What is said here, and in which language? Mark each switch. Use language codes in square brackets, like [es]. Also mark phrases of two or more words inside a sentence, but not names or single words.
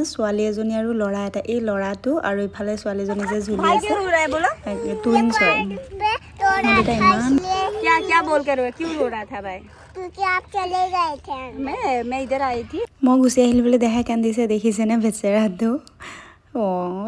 [as] ছোৱালী এজনী আৰু ল'ৰা এটা। এই ল'ৰাটো আৰু ইফালে ছোৱালীজনী যে ঝুলি আছে, টুইনছ হয়। [hi] क्या बोल के रोए? क्यों रो रहा था भाई? क्योंकि आप चले गए थे। मैं इधर आई थी। [as] মই গুচি আহিলোঁ বুলি দেখাই কান্দিছে, দেখিছেনে বেচেৰাটো? অঁ।